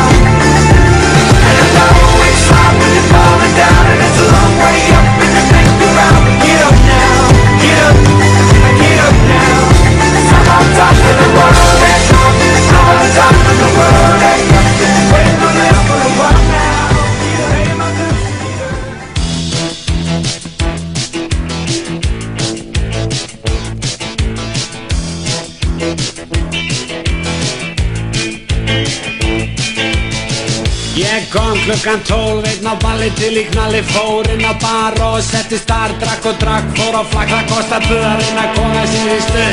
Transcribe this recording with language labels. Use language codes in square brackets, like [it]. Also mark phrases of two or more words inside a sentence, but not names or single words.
[en] And I know it's hard when you're falling down, and it's a long way up when you take the ground. But get up now, get up now. 'Cause I'm on top of the world, eh? I'm on top of the world, eh? Waiting on this for a while now. Paying my dues to the dirt. [is] Ég kom klukkan 12, einn á balli til í knalli, fór inn á bar og settist þar, drakk og drakk, fór á flakk, það kostar böðarinn að koma sér í stuð.